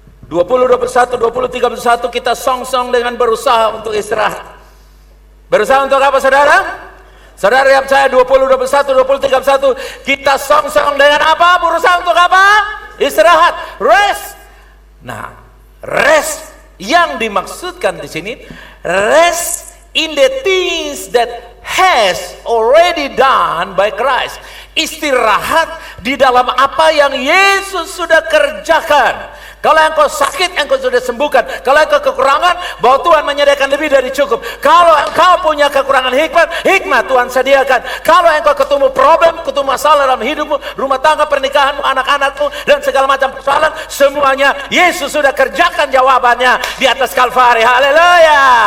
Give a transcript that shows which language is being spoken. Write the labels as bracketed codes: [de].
[id] 20, 21, 20, 31 kita song-song dengan berusaha untuk istirahat. Berusaha untuk apa saudara? Saudara yang saya 20, 21, 20, 31 kita song-song dengan apa? Berusaha untuk apa? Istirahat, rest. Nah, rest yang dimaksudkan di sini [en] rest in the things that has already done by Christ. [id] Istirahat di dalam apa yang Yesus sudah kerjakan. Kalau engkau sakit, engkau sudah sembuhkan. Kalau engkau kekurangan, bahwa Tuhan menyediakan lebih dari cukup. Kalau engkau punya kekurangan hikmat Tuhan sediakan. Kalau engkau ketemu problem, ketemu masalah dalam hidupmu, rumah tangga, pernikahanmu, anak-anakmu, dan segala macam persoalan, semuanya Yesus sudah kerjakan jawabannya di atas Kalvari. Haleluya.